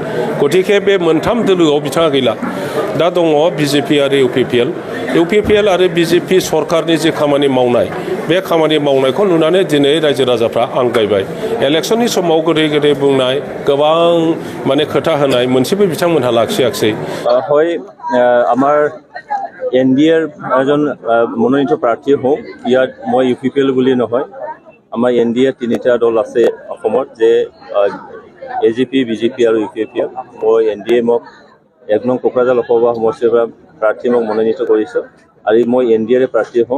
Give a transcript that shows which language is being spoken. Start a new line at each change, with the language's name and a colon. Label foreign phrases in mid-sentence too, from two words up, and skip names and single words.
Bodo: गतिके बे मोनथाम दोलोआव बिथाङा गैला। दा दङ BJP आरो UPPL आरो BJP सरकारनि जे खामानि मावनाय बे खामानि मावनायखौ नुनानै दिनै रायजो राजाफ्रा आंगायबाय। इलेक्शननि समाव गोदै गोदै बुंनाय गोबां माने खोथा होनाय मोनसेबो बिथांमोनहा लाखियाखिसै।
Assamese: হয় আমাৰ NDAৰ এজন মনোনীত প্ৰাৰ্থী হওঁ। ইয়াত মই UPPL বুলি নহয়, আমাৰ NDA তিনিটা দল আছে অসমত যে AGP, BJP আৰু UPPL। মই NDA মোক 1 নং কোকৰাঝাৰ লোকসভা সমষ্টিৰ পৰা প্ৰাৰ্থী মোক মনোনীত কৰিছোঁ আৰু মই NDAৰে প্ৰাৰ্থী হওঁ।